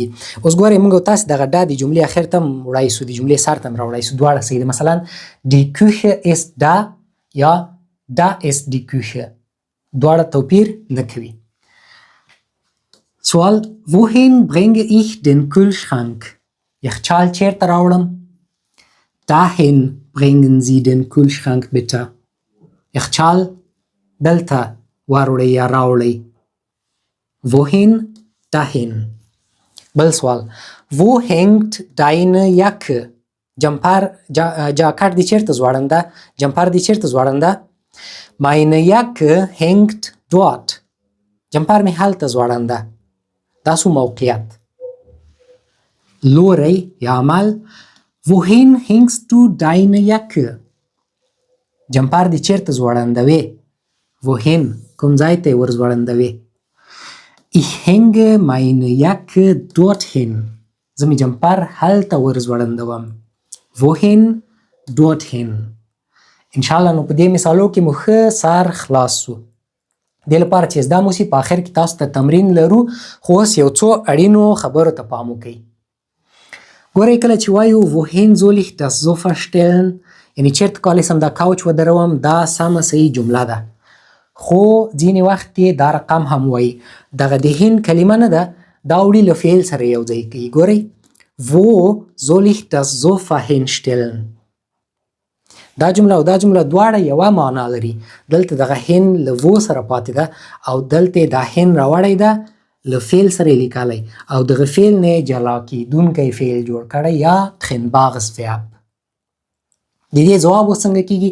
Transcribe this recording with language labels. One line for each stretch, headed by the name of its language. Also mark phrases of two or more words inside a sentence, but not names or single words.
Pashto: اوس ګورئ موږ او تاسو دغه دا د جملې اخر ته هم وړای سو، د جملې سر ته هم راوړای سو، دواړه صحیح ده.
German: مثلا die Küche ist da یا da ist die Küche،
Pashto: دواړه توپیر نه کوي.
German: سوال wohin bringe ich den Kühlschrank؟
Pashto: یخچال چیرته راوړم؟
German: dahin bringen Sie den Kühlschrank bitte.
Pashto: یخچال دلته واروړئ یا راوړئ.
German: wohin؟ dahin.
Pashto: بل سوال
German: wo hängt deine Jacke؟
Pashto: جاکټ دې چیرته ځوړنده؟ جمپر دې چیرته ځوړنده؟
German: meine Jacke hängt dort.
Pashto: جمپر مې هلته ځوړنده. دا سو موقعیت. لوری یا عمل
German: wohin hängst du deine Jacke؟
Pashto: جمپر دې چیرته ځوړندوې؟ wohin کوم ځای ته ور ځوړندوې؟
German: ich hänge meine Jacke dorthin.
Pashto: زه مې جمپر هلته ور ځوړندوم.
German: wohin؟ dorthin.
Pashto: انشاءالله نو په دې مثالو کې مو ښه سر خلاص سو. دې لپاره چې زده مو سي په آخر کې تاسو ته تمرین لرو، خو اوس یو څو اړینو خبرو ته پام وکئ. ګورئ کله چې وایو
German: wohin soll ich das Sofa stellen،
Pashto: یعنې چیرته کولی سم دا couch ودروم، دا سمه صحیح جمله ده. خو ځینې وخت یې دا رقم هم وایي. دغه د هین کلمه نه ده، دا وړي له فعل سره یو ځای کوي.
German: ګورئ wo soll ich das Sofa hinstellen؟
Pashto: دا جمله او دا جمله دواړه یوه معنا لري. دلته دغه هین له wo سره پاتې ده او دلته دا هین راوړی ده له فعل سره یې لیکلی او دغه فعل نه یې جلا کیدونکی فعل جوړ کړی یا
German: trennbares Verb.
Pashto: د دې ځواب اوس څنګه کیږي؟